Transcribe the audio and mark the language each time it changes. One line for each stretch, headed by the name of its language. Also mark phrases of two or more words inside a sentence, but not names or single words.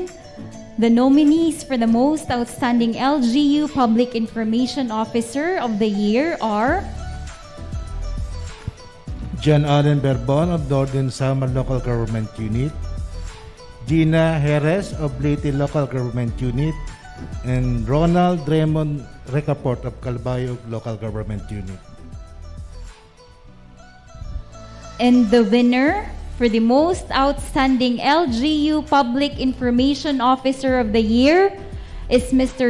English: The nominees for the Most Outstanding LGU Public Information Officer of the Year are John Allen Berbon of Northern Samar Local Government Unit, Gina Jerez of Leyte Local Government Unit, and Ronald Raymond Recaport of Calbayog Local Government Unit. And the winner for the most outstanding LGU Public Information Officer of the Year is Mr.